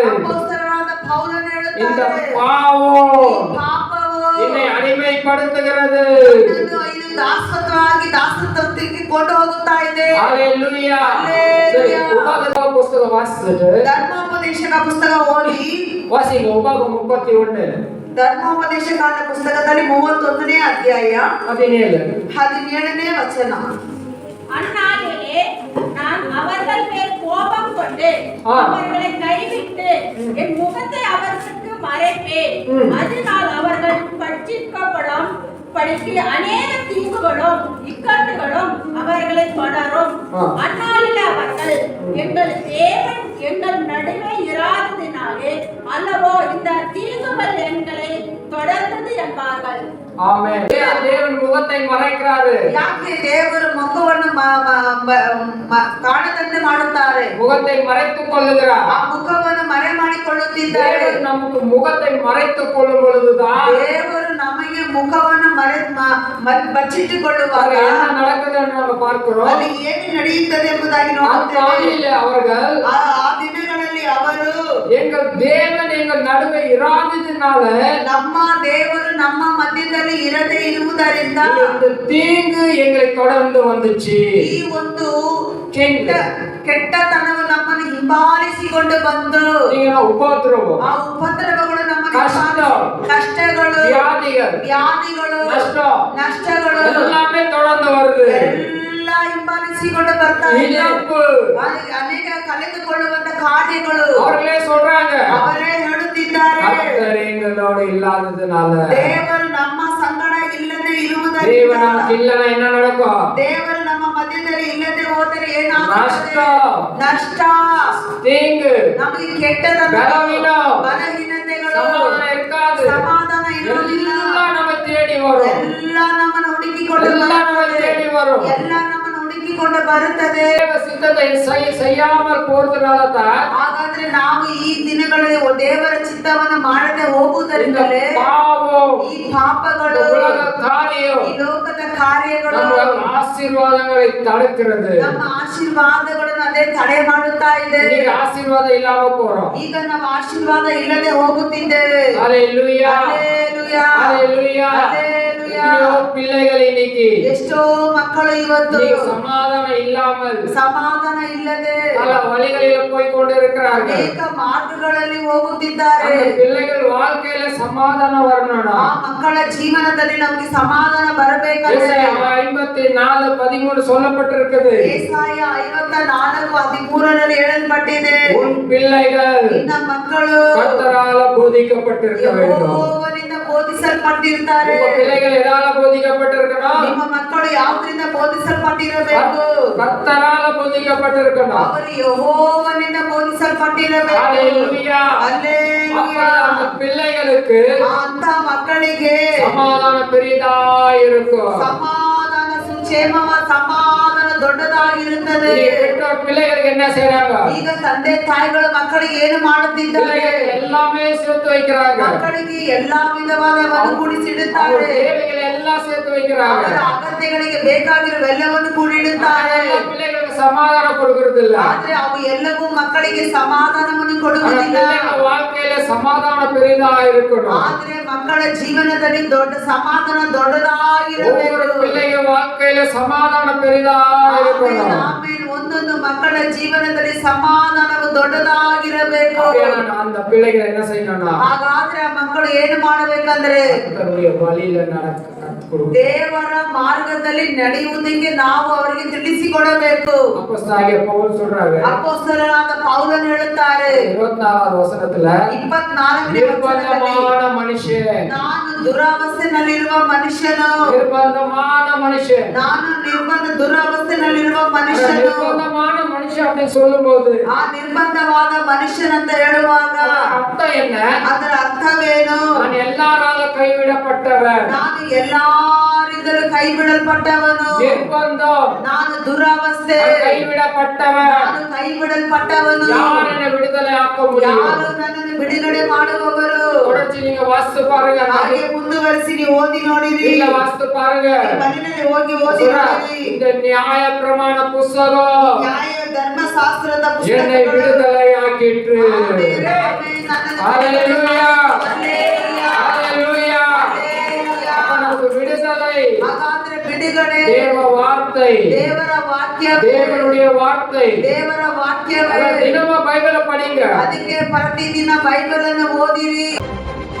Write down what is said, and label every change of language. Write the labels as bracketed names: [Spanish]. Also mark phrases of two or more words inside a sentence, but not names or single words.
[Kannada] ಅಪೊಸ್ತಲನಾದ ಪೌಲನು [Tamil] இந்த [Kannada] ಹೇಳುತ್ತಾರೆ, [Tamil] பாவம் [Kannada] ಪಾಪವು என்னை ಅಡಿಮೆಪಡುತ್ತದೆ. ಇದು ದಾಸತ್ವಕ್ಕೆ ಕೊಂಡು ಹೋಗುತ್ತಾ ಇದೆ. [Tamil] ஹalleluya. சரி, உபாகம புத்தகம் வாசிச்சுட்டு [Kannada] ಧರ್ಮೋಪದೇಶಕ ಪುಸ್ತಕ ಓದಿ. [Tamil] வாசிங்க உபாகம 31. [Kannada] ಧರ್ಮೋಪದೇಶಕಾಂಡ ಪುಸ್ತಕದಲ್ಲಿ 31ನೇ ಅಧ್ಯಾಯ 17ನೇ ವಚನ. [Tamil] அந்நாளிலே நான் அவர்கள் மேல் கோபம் கொண்டு அவர்களை கைவிட்டு என் முகத்தை அவர்களுக்கு மறைப்பேன். அதனால் அவர்கள் பட்சிக்கப்படும் படிக்கு அநேக தீங்குகளும் இக்கட்டுகளும் அவர்களை தொடரும். அந்நாளில் அவர்கள் எங்கள் தேவன் எங்கள் நடுவே இராததினாலே அல்லவோ இந்த தீங்குகள் எங்களை தொடர்ந்தது என்பார்கள். ஆமென். தேவன் முகத்தை மறைக்கிறாரு. [Kannada] ಯಾಕೆ ದೇವರು ಮುಖವನ್ನು ಕಾಣದಂತೆ ಮಾಡುತ್ತಾರೆ? [Tamil] முகத்தை மறைத்துக் கொள்ளுகிறார். [Kannada] ಆ ಮುಖವನ್ನು ಮರೆ ಮಾಡಿಕೊಳ್ಳುತ್ತಿದ್ದಾರೆ. [Tamil] தேவன் நமக்கு முகத்தை மறைத்துக் கொள்ளும் பொழுதுதான் [Kannada] ದೇವರು ನಮಗೆ ಮುಖವನ್ನು ಬಚ್ಚಿಟ್ಟುಕೊಳ್ಳುವಾಗ [Tamil] என்ன நடக்குது என்று நம்ம பார்க்கிறோம். [Kannada] ಅಲ್ಲಿ ಏನು ನಡೆಯುತ್ತದೆ ಎಂಬುದಾಗಿ ನೋಡುತ್ತೇವೆ. [Tamil] அந்த அவர்கள் [Kannada] ಆ ದಿನಗಳಲ್ಲಿ ಅವರು [Tamil] எங்கள் தேவன் எங்கள் நடுவே இராததினால [Kannada] ನಮ್ಮ ದೇವರು ನಮ್ಮ ಮಧ್ಯದಲ್ಲಿ ಇರದೇ ಇರುವುದರಿಂದ [Tamil] இந்த தீங்கு எங்களை தொடர்ந்து வந்துச்சு. [Kannada] ಈ ಒಂದು ಕೆಟ್ಟತನವು ನಮ್ಮನ್ನು ಹಿಂಬಾಲಿಸಿಕೊಂಡು ಬಂದು ಉಪದ್ರವ, ಆ ಉಪದ್ರವಗಳು ನಮಗೆ [Tamil] கஷ்டங்கள், [Kannada] ವ್ಯಾಧಿಗಳು ನಷ್ಟಗಳು [Tamil] எல்லாமே தொடர்ந்து வருது. [Kannada] ಎಲ್ಲ ಹಿಂಬಾಲಿಸಿಕೊಂಡು ಬರ್ತಾ ಇದೆ. ಅನೇಕ ಕಳೆದುಕೊಳ್ಳುವಂತ ಕಾರ್ಯಗಳು [Tamil] அவர்களே சொல்றாங்க, [Kannada] ಅವರೇ ಹೇಳುತ್ತಿದ್ದಾರೆ, [Tamil] கர்த்தர் எங்களோடு இல்லாததுனால, [Kannada] ದೇವರು ನಮ್ಮ ಸಂಗಡ ಇಲ್ಲದೆ [Tamil] தேவன் [Kannada] ಇರುವುದರಿಂದ, [Tamil] நமக்கு இல்லைன்னா என்ன நடக்கும்? [Kannada] ದೇವರು ನಮ್ಮ ಮಧ್ಯದಲ್ಲಿ ಇಲ್ಲದೆ ಹೋದರೆ ಏನಾಗುತ್ತದೆ? ನಷ್ಟ, [Tamil] தீங்கு, [Kannada] ನಮಗೆ ಕೆಟ್ಟದ ಬಲಹೀನತೆಗಳು, [Tamil] சமாதானம் இருக்காது. [Kannada] ಸಮಾಧಾನ ಇರುವುದಿಲ್ಲ. [Tamil] எல்லாம் நம்ம தேடி வரும். [Kannada] ಎಲ್ಲ ನಮ್ಮನ್ನು ಹುಡುಕಿಕೊಂಡು [Tamil] எல்லாம் நம்ம தேடி வரும். [Kannada] ಎಲ್ಲ ನಮ್ಮನ್ನು ಹುಡುಕಿಕೊಂಡು ಹುಡುಕಿಕೊಂಡು ಬರುತ್ತದೆ. ದೇವ ಸಿದ್ಧತೆ [Tamil] செய்யாமல் போறதுனால தான் [Kannada] ಹಾಗಾದ್ರೆ ನಾವು ಈ ದಿನಗಳಲ್ಲಿ ದೇವರ ಚಿತ್ತವನ್ನು ಮಾಡದೆ ಹೋಗುವುದರಿಂದಲೇ [Tamil] பாவம் [Kannada] ಈ ಪಾಪಗಳು, [Tamil] உலக காரியம் [Kannada] ಈ ಲೋಕದ ಕಾರ್ಯಗಳು [Tamil] நம்ம ஆசீர்வாதங்களை தடுக்கிறது. [Kannada] ನಮ್ಮ ಆಶೀರ್ವಾದಗಳನ್ನು ಅದೇ ತಡೆ ಮಾಡುತ್ತಾ ಇದೆ. [Tamil] இன்னைக்கு ஆசீர்வாதம் இல்லாம போறோம். [Kannada] ಈಗ ನಾವು ಆಶೀರ್ವಾದ ಇಲ್ಲದೆ ಹೋಗುತ್ತಿದ್ದೇವೆ. [Tamil] ஹalleluya [Kannada] ಹಲ್ಲೆಲೂಯಾ, [Tamil] ஹalleluya. [Kannada] ಹಲ್ಲೆಲೂಯಾ. [Tamil] எத்தனையோ பிள்ளைகள் இன்னைக்கு [Kannada] ಎಷ್ಟೋ ಮಕ್ಕಳು ಇವತ್ತು [Tamil] சமாதானம் இல்லாமல் [Kannada] ಸಮಾಧಾನ ಇಲ್ಲದೆ [Tamil] பல வழிகளில் போய் கொண்டிருக்கிறார்கள். [Kannada] ಅನೇಕ ಮಾರ್ಗಗಳಲ್ಲಿ ಹೋಗುತ್ತಿದ್ದಾರೆ. [Tamil] அந்த பிள்ளைகள் வாழ்க்கையில சமாதானம் வரணும்னா [Kannada] ಆ ಮಕ್ಕಳ ಜೀವನದಲ್ಲಿ ನಮಗೆ ಸಮಾಧಾನ ಬರಬೇಕಂದ್ರೆ [Tamil] ஏசாயா 54:13 சொல்லப்பட்டிருக்குது. [Kannada] ಏಸಾಯ 54:13 ಹೇಳಲ್ಪಟ್ಟಿದೆ, [Tamil] உன் பிள்ளைகள் [Kannada] ನಿನ್ನ ಮಕ್ಕಳು [Tamil] கர்த்தரால போதிக்கப்பட்டிருக்க வேண்டும். [Kannada] ಯೆಹೋವನಿಂದ ಬೋಧಿಸಲ್ಪಟ್ಟಿರ್ತಾರೆ. [Tamil] உங்க பிள்ளைகள் எதால போதிக்கப்பட்டிருக்கணும்? [Kannada] ನಿಮ್ಮ ಮಕ್ಕಳು ಯಾವುದರಿಂದ ಬೋಧಿಸಲ್ಪಟ್ಟಿರಬೇಕು? [Tamil] கர்த்தரால போதிக்கப்பட்டிருக்கணும். [Kannada] ಅವರು ಯೆಹೋವನಿಂದ ಬೋಧಿಸಲ್ಪಟ್ಟಿರಬೇಕು. [Tamil] ஹalleluya. [Kannada] ಹಲ್ಲೆಲೂಯಾ. [Tamil] அந்த பிள்ளைகளுக்கு [Kannada] ಅಂತ ಮಕ್ಕಳಿಗೆ [Tamil] சமாதானம் பெரிதா இருக்கும். [Kannada] ಸಮಾಧಾನ, ಸುಕ್ಷೇಮವ ಸಮಾಧಾನ ದೊಡ್ಡದಾಗಿರುತ್ತದೆ. [Tamil] ಈ பெற்றோர் பிள்ளைகளுக்கு என்ன செய்றாங்க? [Kannada] ಈಗ ತಂದೆ ತಾಯಿಗಳು ಮಕ್ಕಳಿಗೆ ಏನು ಮಾಡುತ್ತಿದ್ದಾರೆ? [Tamil] பிள்ளைகள் எல்லாமே சேர்த்து வைக்கிறாங்க. [Kannada] ಮಕ್ಕಳಿಗೆ ಎಲ್ಲಾ ವಿಧವಾದ [Tamil] அவங்க [Kannada] ಕೂಡಿಸಿಡುತ್ತಾರೆ. [Tamil] தேவைகளை எல்லாம் சேர்த்து வைக்கிறாங்க. [Kannada] ಅವರ ಅಗತ್ಯಗಳಿಗೆ ಬೇಕಾಗಿರುವೆಲ್ಲವನ್ನು ಕೂಡಿಡುತ್ತಾರೆ. [Tamil] அதெல்லாம் பிள்ளைகளுக்கு சமாதானம் கொடுக்கிறது இல்ல. [Kannada] ಆದ್ರೆ ಅವು ಎಲ್ಲವೂ ಮಕ್ಕಳಿಗೆ ಸಮಾಧಾನವನ್ನು [Tamil] ஆனா [Kannada] ಕೊಡುವುದಿಲ್ಲ. [Tamil] பிள்ளைங்க வாழ்க்கையில சமாதானம் பெரிதா இருக்கணும். [Kannada] ಆದ್ರೆ ಮಕ್ಕಳ ಜೀವನದಲ್ಲಿ ದೊಡ್ಡ ಸಮಾಧಾನ [Tamil] ஒவ்வொரு [Kannada] ದೊಡ್ಡದಾಗಿರಬೇಕು. [Tamil] பிள்ளைங்க வாழ்க்கையில சமாதானம் பெரிதா இருக்கணும். [Kannada] ಆಮೇಲೆ ಒಂದೊಂದು ಮಕ್ಕಳ ಜೀವನದಲ್ಲಿ ಸಮಾಧಾನವು ದೊಡ್ಡದಾಗಿರಬೇಕು. [Tamil] அப்படியான அந்த பிள்ளைகள் என்ன செய்யணும்னா [Kannada] ಹಾಗಾದ್ರೆ ಆ ಮಕ್ಕಳು ಏನು ಮಾಡಬೇಕಂದ್ರೆ [Tamil] கர்த்தருடைய வழியில நடக்க கற்றுக் [Kannada] ದೇವರ ಮಾರ್ಗದಲ್ಲಿ ನಡೆಯುವುದಕ್ಕೆ ನಾವು ಅವರಿಗೆ ತಿಳಿಸಿಕೊಡಬೇಕು. [Tamil] அப்போஸ்தலனாகிய பவுல் சொல்றாரு [Kannada] ಅಪೊಸ್ತಲನಾದ ಪೌಲನು ಹೇಳುತ್ತಾರೆ [Tamil] 24வது வசனத்துல [Kannada] 24ನೇ ವಚನದಲ್ಲಿ, [Tamil] நிர்பந்தமான மனுஷன் [Kannada] ನಾನು ದುರಾವಸ್ಥೆನಲ್ಲಿರುವ ಮನುಷ್ಯನು, [Tamil] நிர்பந்தமான மனுஷன் [Kannada] ನಾನು ದುರಾವಸ್ಥೆನಲ್ಲಿರುವ ಮನುಷ್ಯನು. [Tamil] நிர்பந்தமான மனுஷன் அப்படின்னு சொல்லும்போது [Kannada] ಆ ನಿರ್ಬಂಧವಾದ ಮನುಷ್ಯನಂತ ಹೇಳುವಾಗ [Tamil] அர்த்தம் என்ன? [Kannada] ಅದರ ಅರ್ಥವೇನು? [Tamil] நான் எல்லாரால கைவிடப்பட்டவன். [Kannada] ನಾನು ಎಲ್ಲಾರಿಂದಲೂ ಕೈ ಬಿಡಲ್ಪಟ್ಟವನು. [Tamil] நிர்பந்தம் [Kannada] ನಾನು ದುರಾವಸ್ಥೆ, [Tamil] நான் கைவிடப்பட்டவன். [Kannada] ನಾನು ಕೈ ಬಿಡಲ್ಪಟ್ಟವನು. [Tamil] யார் என்னை விடுதலை ஆக்க முடியும்? [Kannada] ಯಾರು ನನ್ನನ್ನು ಬಿಡುಗಡೆ ಮಾಡುವವರು? [Tamil] தொடர்ச்சி நீங்க வாசித்து பாருங்க. [Kannada] ಹಾಗೆ ಮುಂದುವರಿಸಿ ನೀವು ಓದಿ ನೋಡಿರಿ. [Tamil] இல்ல வாசித்து பாருங்க. [Kannada] ಮನೆಯಲ್ಲಿ ಹೋಗಿ ಓದಿ [Tamil] சொல்றா, [Kannada] ನೋಡಿರಿ. [Tamil] இந்த நியாய பிரமாண புஸ்தகம் [Kannada] ನ್ಯಾಯ ಧರ್ಮಶಾಸ್ತ್ರದ [Tamil] என்னை [Kannada] ಪುಸ್ತಕಗಳು [Tamil] விடுதலை ஆக்கிற்று. [Kannada] ಆಮೇಲೆ ನನ್ನನ್ನು [Tamil] ஹalleluya. [Kannada] ಹಲ್ಲೆಲೂಯಾ. [Tamil] ஹalleluya. அப்ப நமக்கு விடுதலை [Kannada] ಹಾಗಾದ್ರೆ ಬಿಡುಗಡೆ [Tamil] தேவ வார்த்தை, [Kannada] ದೇವರ ವಾಕ್ಯ, [Tamil] தேவனுடைய வார்த்தை. [Kannada] ದೇವರ ವಾಕ್ಯವೇ. [Tamil] அத தினமும் பைபிளை படிங்க. [Kannada] ಅದಕ್ಕೆ ಪ್ರತಿದಿನ ಬೈಬಲ್ ಅನ್ನು ಓದಿರಿ.